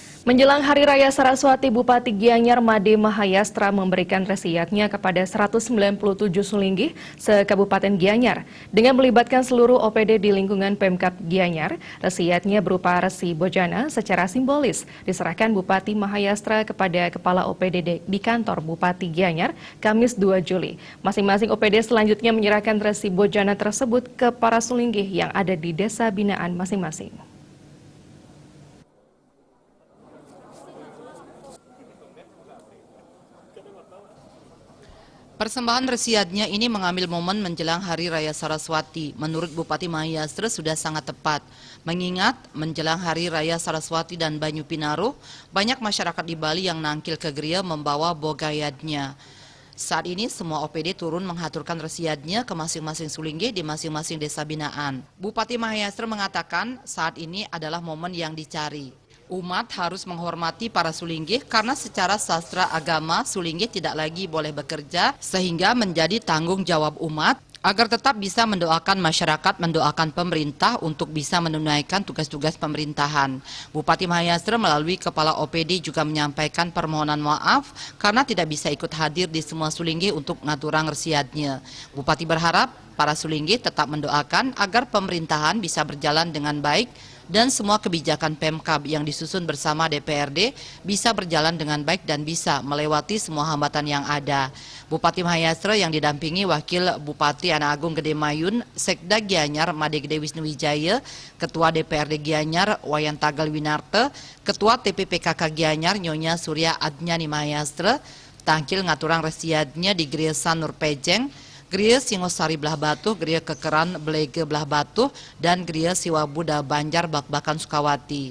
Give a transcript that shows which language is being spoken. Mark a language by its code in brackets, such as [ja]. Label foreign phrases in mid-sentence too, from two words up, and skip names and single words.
[id] Menjelang Hari Raya Saraswati, Bupati Gianyar Made Mahayastra memberikan resiatnya kepada 197 sulinggih se-Kabupaten Gianyar. Dengan melibatkan seluruh OPD di lingkungan Pemkab Gianyar, resiatnya berupa resi bojana secara simbolis diserahkan Bupati Mahayastra kepada Kepala OPD di kantor Bupati Gianyar, Kamis 2 Juli. Masing-masing OPD selanjutnya menyerahkan resi bojana tersebut ke para sulinggih yang ada di desa binaan masing-masing. Persembahan resiatnya ini mengambil momen menjelang Hari Raya Saraswati. Menurut Bupati Mahayastra sudah sangat tepat. Mengingat menjelang Hari Raya Saraswati dan Banyu Pinaruh, banyak masyarakat di Bali yang nangkil ke geria membawa bogayadnya. Saat ini semua OPD turun menghaturkan resiatnya ke masing-masing sulinggih di masing-masing desa binaan. Bupati Mahayastra mengatakan saat ini adalah momen yang dicari. Umat harus menghormati para sulinggih karena secara sastra agama sulinggih tidak lagi boleh bekerja sehingga menjadi tanggung jawab umat agar tetap bisa mendoakan masyarakat, mendoakan pemerintah untuk bisa menunaikan tugas-tugas pemerintahan. Bupati Mahayastra melalui Kepala OPD juga menyampaikan permohonan maaf karena tidak bisa ikut hadir di semua sulinggih untuk ngaturang resiatnya. Bupati berharap para sulinggih tetap mendoakan agar pemerintahan bisa berjalan dengan baik dan semua kebijakan Pemkab yang disusun bersama DPRD bisa berjalan dengan baik dan bisa melewati semua hambatan yang ada. Bupati Mahayastra yang didampingi Wakil Bupati Anak Agung Gede Mayun, Sekda Gianyar Made Gede Wisnuwijaya, Ketua DPRD Gianyar Wayan Tagal Winarte, Ketua TPPKK Gianyar Nyonya Surya Adnyani Mahayastra, tangkil ngaturang resiatnya di Gereja Nur Pejeng, Gereja Singosari Belah Batuh, Gereja Kekeran Belege Belah Batuh, dan Gereja Siwabuda Banjar Bakbakan Sukawati.